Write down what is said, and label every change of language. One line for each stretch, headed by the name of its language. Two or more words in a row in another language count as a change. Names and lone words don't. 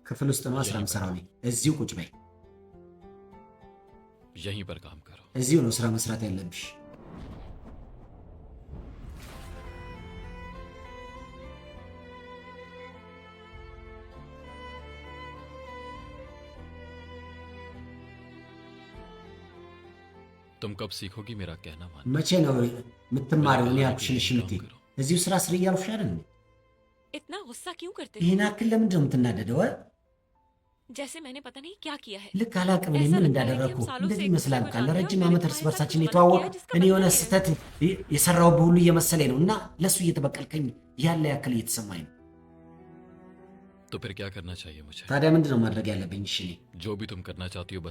Amharic: ክፍል ውስጥ ነው ስራ የምሰራው እኔ እዚሁ ቁጭ በይ
Hindi: यहीं पर काम करो
Amharic: እዚሁ ነው ስራ መስራት ያለብሽ
Hindi: तुम कब सीखोगी मेरा कहना मान
Amharic: መቼ ነው የምትማሪው እኔ ያልኩሽን እሺ የምትይ እዚሁ ስራ ስር እያልኩሽ አይደል
Hindi: इतना गुस्सा क्यों करते
Amharic: ይህን
Hindi: हो
Amharic: ያክል ለምንድን ነው የምትናደደው
Hindi: जैसे मैंने पता नहीं क्या किया है
Amharic: ልክ አላቅም እኔ ምን እንዳደረግኩ እንደዚህ ይመስላል ቃል ለረጅም ዓመት እርስ በርሳችን የተዋወቅ እኔ የሆነ ስህተት የሰራው ሁሉ እየመሰለኝ ነው እና ለእሱ እየተበቀልከኝ ያለ ያክል እየተሰማኝ ነው
Hindi: तो फिर क्या करना चाहिए मुझे
Amharic: ታዲያ ምንድን ነው ማድረግ ያለብኝ እሺ እኔ
Hindi: जो भी तुम करना चाहती हो बस